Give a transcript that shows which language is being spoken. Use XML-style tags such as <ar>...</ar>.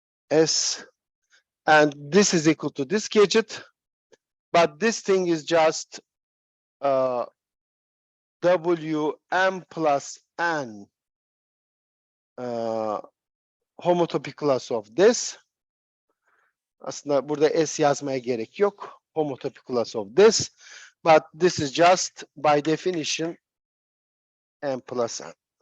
<en>s, and this is equal to this gadget, but this thing is just Wm plus n homotopy class of this.</en> <tr>Aslında burada s yazmaya gerek yok.</tr> <en>Homotopy class of this, but this is just by definition n plus n.</en>